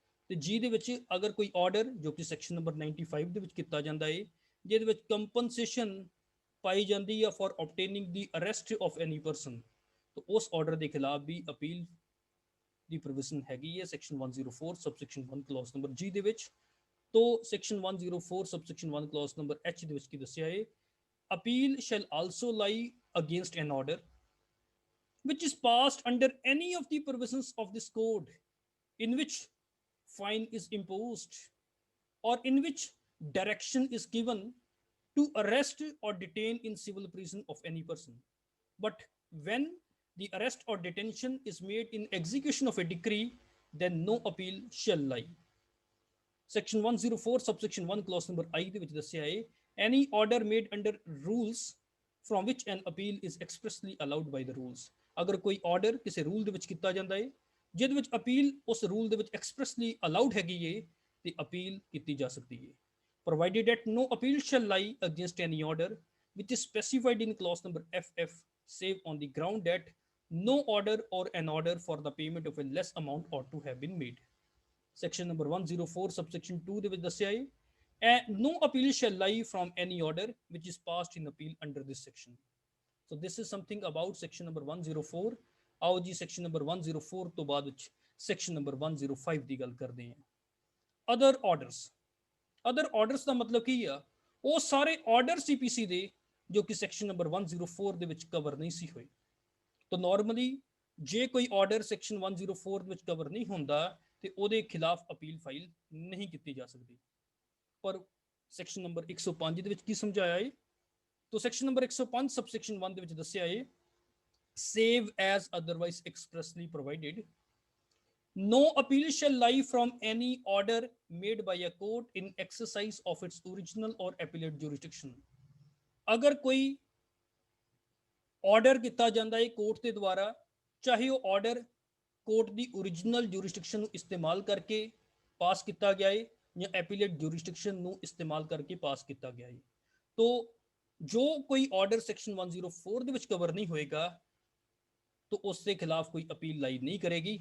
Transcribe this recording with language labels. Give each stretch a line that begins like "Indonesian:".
Punjabi: ਤੇ ਜੀ ਦੇ ਵਿੱਚ ਅਗਰ ਕੋਈ ਆਰਡਰ ਜੋ ਕਿ ਸੈਕਸ਼ਨ ਨੰਬਰ 95 ਦੇ ਵਿੱਚ ਕੀਤਾ ਜਾਂਦਾ ਹੈ, ਜਿਹਦੇ ਵਿੱਚ ਕੰਪਨਸੇਸ਼ਨ ਪਾਈ ਜਾਂਦੀ ਹੈ
English: for obtaining the arrest of any person,
Punjabi: ਤਾਂ ਉਸ ਆਰਡਰ ਦੇ ਖਿਲਾਫ ਵੀ ਅਪੀਲ ਦੀ ਪ੍ਰੋਵੀਜ਼ਨ ਹੈਗੀ ਹੈ ਸੈਕਸ਼ਨ 104 ਸਬਸੈਕਸ਼ਨ 1 ਕਲੌਜ਼ ਨੰਬਰ ਜੀ ਦੇ ਵਿੱਚ। ਤੋਂ section 104 subsection 1 clause number H ਦੇ ਵਿੱਚ ਕੀ ਦੱਸਿਆ ਹੈ,
English: Appeal shall also lie against an order which is passed under any of the provisions of this code in which fine is imposed or in which direction is given to arrest or detain in civil prison of any person, but when the arrest or detention is made in execution of a decree, then no appeal shall lie.
Punjabi: Section 104 subsection 1 clause number I ਦੇ ਵਿੱਚ ਦੱਸਿਆ ਹੈ,
English: any order made under rules from which an appeal is expressly allowed by the rules,
Punjabi: ਅਗਰ ਕੋਈ order ਕਿਸੇ rule ਦੇ ਵਿੱਚ ਕੀਤਾ ਜਾਂਦਾ ਹੈ ਜਿਹਦੇ ਵਿੱਚ ਅਪੀਲ ਉਸ ਰੂਲ ਦੇ ਵਿੱਚ ਐਕਸਪ੍ਰੈਸਲੀ ਅਲਾਉਡ ਹੈਗੀ ਏ ਤੇ ਅਪੀਲ ਕੀਤੀ ਜਾ ਸਕਦੀ ਹੈ।
English: Provided that no appeal shall lie against any order which is specified in clause number FF save on the ground that no order or an order for the payment of a less amount ought to have been made. Section number 104 subsection 2
Punjabi: ਦੇ ਵਿੱਚ ਦੱਸਿਆ ਹੈ,
English: no appeal shall lie from any order which is passed in appeal under this section. So this is something about section number 104.
Punjabi: आओ जी section number 104 ਤੋਂ ਬਾਅਦ ਵਿੱਚ section number 105 ਦੀ ਗੱਲ ਕਰਦੇ ਹਾਂ। other orders ਦਾ ਮਤਲਬ ਕੀ ਆ, ਉਹ ਸਾਰੇ ਆਰਡਰ CPC ਦੇ ਜੋ ਕਿ section number 104 ਦੇ ਵਿੱਚ ਕਵਰ ਨਹੀਂ ਸੀ ਹੋਏ। ਤਾਂ ਨਾਰਮਲੀ ਜੇ ਕੋਈ ਆਰਡਰ section 104 ਵਿੱਚ ਕਵਰ ਨਹੀਂ ਹੁੰਦਾ ਤੇ ਉਹਦੇ ਖਿਲਾਫ ਅਪੀਲ ਫਾਈਲ ਨਹੀਂ ਕੀਤੀ ਜਾ ਸਕਦੀ। ਪਰ section number 105 ਦੇ ਵਿੱਚ ਕੀ ਸਮਝਾਇਆ ਹੈ, तो सेक्शन नंबर 105 सबसेक्शन 1 ਦੇ ਵਿੱਚ ਦੱਸਿਆ ਹੈ,
English: save as otherwise expressly provided, no appeal shall lie from any order made by a court in exercise of its original or appellate jurisdiction।
Punjabi: ਅਗਰ ਕੋਈ ਆਰਡਰ ਕੀਤਾ ਜਾਂਦਾ ਹੈ ਕੋਰਟ ਦੇ ਦੁਆਰਾ, ਚਾਹੇ ਉਹ ਆਰਡਰ ਕੋਰਟ ਦੀ ਓਰੀਜਨਲ ਜੂਰਿਸਡਿਕਸ਼ਨ ਨੂੰ ਇਸਤੇਮਾਲ ਕਰਕੇ ਪਾਸ ਕੀਤਾ ਗਿਆ ਹੈ ਜਾਂ ਐਪੀਲੇਟ ਜੂਰਿਸਡਿਕਸ਼ਨ ਨੂੰ ਇਸਤੇਮਾਲ ਕਰਕੇ ਪਾਸ ਕੀਤਾ ਗਿਆ ਹੈ, तो जो कोई ऑर्डर सेक्शन 104 ਦੇ ਵਿੱਚ ਕਵਰ ਨਹੀਂ ਹੋਏਗਾ
Hindi: तो उसके खिलाफ कोई अपील लाई नहीं करेगी।